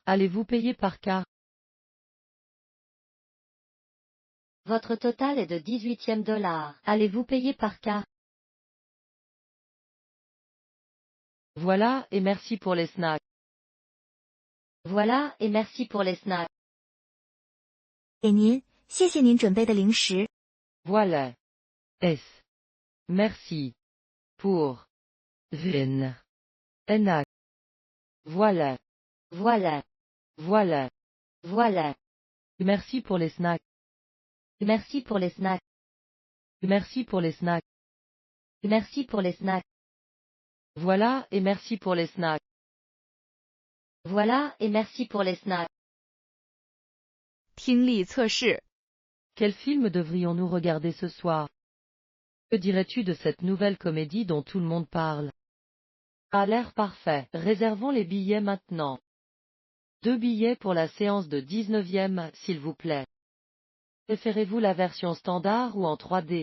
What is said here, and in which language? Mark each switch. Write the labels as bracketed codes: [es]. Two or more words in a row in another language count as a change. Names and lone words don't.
[fr] Allez-vous payer par carte? Votre total est de $18. Allez-vous payer par carte? Voilà, et merci pour les snacks. Voilà, et merci pour les snacks. [zh] 给您，谢谢您准备的零食。 [fr] Voilà. Merci pour vin. Voilà. Voilà. Voilà. Voilà. Merci pour les snacks. Merci pour les snacks. Merci pour les snacks. Merci pour les snacks. Voilà et merci pour les snacks. Voilà et merci pour les snacks. [zh] 听力测试 [fr] Quel film devrions-nous regarder ce soir? Que dirais-tu de cette nouvelle comédie dont tout le monde parle? A l'air parfait. Réservons les billets maintenant. 2 billets pour la séance de 19e, s'il vous plaît. Préférez-vous la version standard ou en 3D?